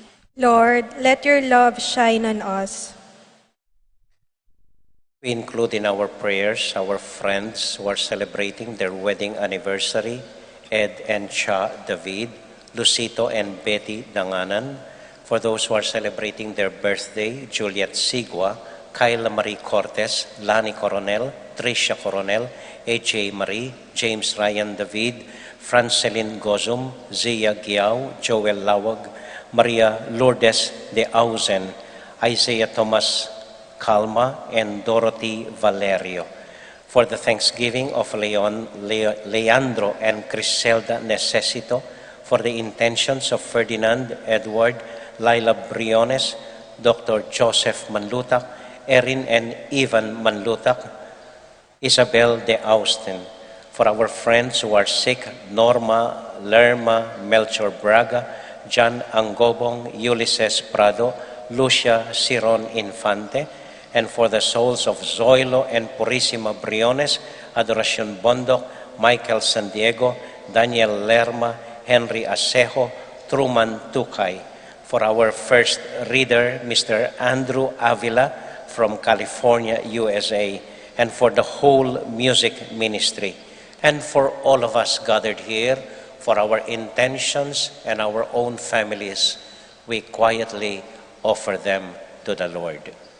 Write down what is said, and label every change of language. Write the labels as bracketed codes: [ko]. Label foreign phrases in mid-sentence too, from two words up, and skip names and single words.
[en] Lord, let your love shine on us. We include in our prayers our friends who are celebrating their wedding anniversary, Ed and Cha David, Lucito and Betty Danganan. For those who are celebrating their birthday, Juliet Sigua, Kyla Marie Cortez, Lani Coronel, Tricia Coronel, AJ Marie, James Ryan David, Franceline Gozum, Zia Giao, Joel Lawag, Maria Lourdes de Auzen, Isaiah Thomas Calma, and Dorothy Valerio. For the thanksgiving of Leandro and Criselda Necesito, for the intentions of Ferdinand, Edward, Laila Briones, Dr. Joseph Manlutak, Erin and Ivan Manlutak, Isabel de Austin. For our friends who are sick, Norma, Lerma, Melchor Braga, John Angobong, Ulysses Prado, Lucia Ciron Infante, and for the souls of Zoilo and Purissima Briones, Adoracion Bondok, Michael San Diego, Daniel Lerma, Henry Asejo, Truman Tukay. For our first reader, Mr. Andrew Avila from California, USA, and for the whole music ministry, and for all of us gathered here, for our intentions and our own families, we quietly offer them to the Lord.